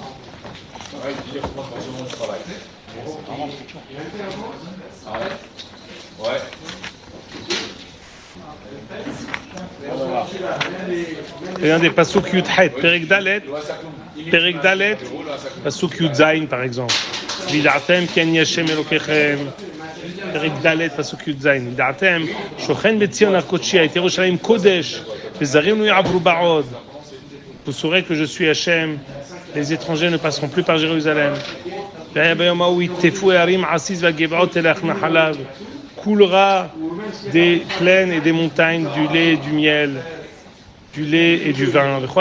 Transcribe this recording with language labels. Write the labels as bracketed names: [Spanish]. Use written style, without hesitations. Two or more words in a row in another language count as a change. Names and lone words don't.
[French] Ouais. C'est un des [Hebrew] פסוק י"ח, פרק ד', פסוק י"ז par exemple. וידעתם כי אני השם אלוקיכם. פרק ד', פסוק י"ז. וידעתם, שוכן בציון הר קדשי, והיתה ירושלים קודש, וזרים לא יעברו בה עוד. [French] Vous saurez que je suis Hashem, les étrangers ne passeront plus par Jérusalem. Coulera des plaines et des montagnes du lait et du miel, du lait et du vin.